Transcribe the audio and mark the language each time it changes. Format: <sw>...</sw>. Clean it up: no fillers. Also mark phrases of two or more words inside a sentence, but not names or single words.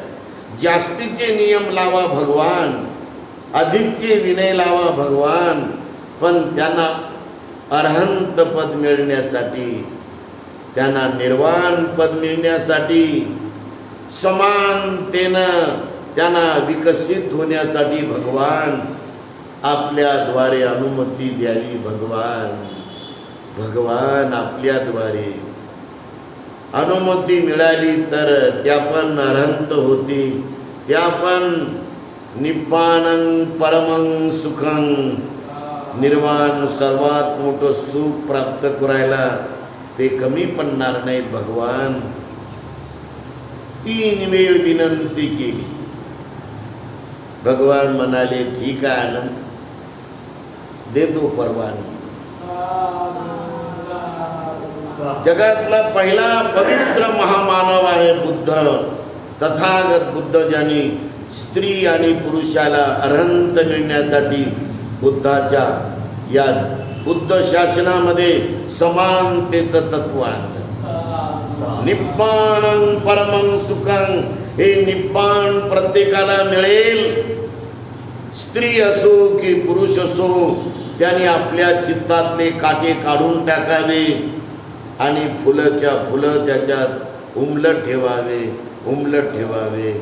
<mr>जास्तीचे नियम लावा भगवान, अधिकचे विनय लावा भगवान, पण त्यांना अर्हंत पद मिळण्यासाठी त्यांना निर्वाण पद मिळण्यासाठी, समानतेनं त्यांना विकसित होण्यासाठी भगवान आपल्याद्वारे अनुमती द्यावी. भगवान आपल्याद्वारे अनुमती मिळाली तर त्या पण अरहंत होती, त्या पण</mr> <pi>निब्बाणं परमं सुखं,</pi> <mr>निर्वाण सर्वात मोठं सुख प्राप्त करायला ते कमी पडणार नाहीत. भगवान 3 वेळ विनंती केली. भगवान म्हणाले ठीक आहे आनंद, देतो परवानगी. जगातला पहिला पवित्र महामानव आहे बुद्ध, तथागत बुद्ध, ज्यांनी स्त्री आणि पुरुषाला अरहंत मिळण्यासाठी बुद्धाच्या या बुद्ध शासनामध्ये समानतेचं तत्व आणलं.</mr> <pi>निब्बाणं परमं सुखं,</pi> <mr>हे निब्बाण प्रत्येकाला मिळेल. स्त्री असो की पुरुष असो, त्यांनी आपल्या चित्तातले काटे काढून टाकावे आणि फुलंच्या फुलं त्याच्यात उमलत ठेवावे.</mr>